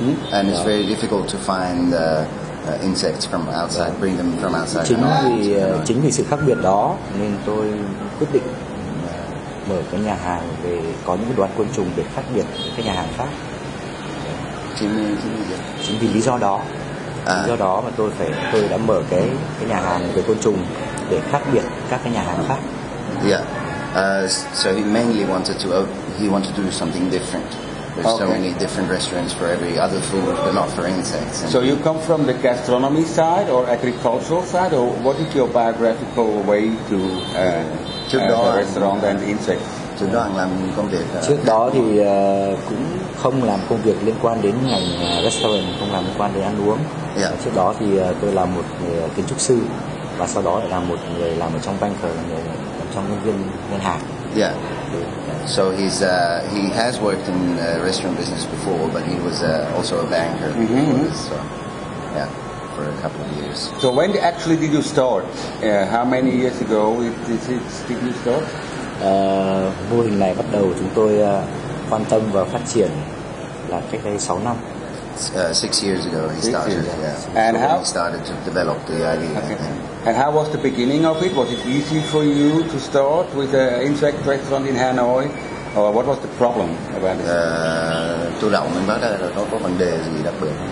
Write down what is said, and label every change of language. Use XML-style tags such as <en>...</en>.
<en>and it's very difficult to find insects from outside, bring them from outside.</en> <vi>Chính vì sự khác biệt đó nên tôi quyết định mở cái nhà hàng về có những đoàn côn trùng để khác biệt với các nhà hàng khác. Chính vì lý do đó mà tôi đã mở cái nhà hàng về côn trùng để khác biệt các cái nhà hàng khác.</vi> <en>Yeah. So he mainly wanted to do something different. There's so many different restaurants for every other food, but not for insects. So you come from the gastronomy side or agricultural side, or what is your biographical way to the restaurant and insects?</en> <vi>Trước đó anh làm công việc. Trước đó thì cũng không làm công việc liên quan đến ngành restaurant, không làm liên quan đến ăn uống.</vi> <en>Yeah.</en> <vi>Trước đó thì tôi là một người kiến trúc sư và sau đó lại là một người làm ở trong banker, trong nhân viên ngân hàng.</vi> <en>Yeah. So he has worked in restaurant business before, but he was also a banker. So, yeah, for a couple of years. So when actually did you start? How many years ago did you start?</en> <vi>Mô hình này bắt đầu chúng tôi quan tâm và phát triển là cách đây 6 năm.</vi> <en>6 years ago he started. And so how he started to develop the idea. Okay. And how was the beginning of it? Was it easy for you to start with an insect restaurant in Hanoi, or what was the problem about it?</en> <vi>Tôi đậu mình bắt đầu là nó có vấn đề gì đặc biệt?</vi>